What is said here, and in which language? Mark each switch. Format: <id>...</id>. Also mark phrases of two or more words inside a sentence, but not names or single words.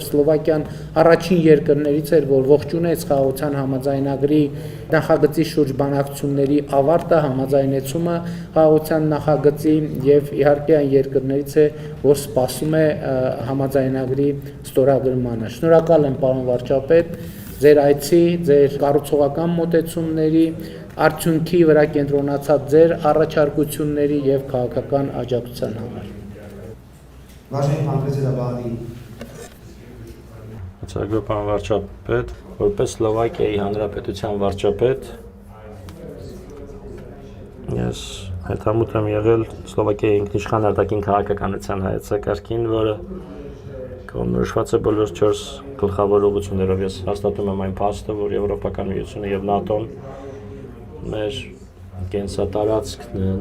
<hy>Սլովակիան առաջին երկրներից էր, որ ողջունեց խաղաղության համաձայնագրի նախագծի շուրջ բանակցությունների ավարտը, համաձայնեցումը խաղաղության նախագծի եւ իհարկե այն երկրներից է, որ սպասում է համաձայնագրի ստորագրմանը։ Շնորհակալ եմ պարոն վարչապետ ձեր այցի, ձեր կառուցողական մոտեցումների, արդյունքի վրա կենտրոնացած ձեր առաջարկությունների եւ քաղաքական աջակցության համար։</hy> <sk>Vážený pán predseda vlády, Ďakujem pán</sk> <hy>վարչապետ, որպես Սլովակիայի Հանրապետության վարչապետ ես հետամուտ եմ եղել Սլովակիայի ինքնիշխան արտաքին քաղաքականության հայեցակարգին, որը կողմնորոշված է բոլոր 4 գլխավոր ուղղություններով։ Ես հաստատում եմ այն փաստը, որ Եվրոպական միությունը եւ ՆԱՏՕ-ն մեր կենսատարածքն են,</hy>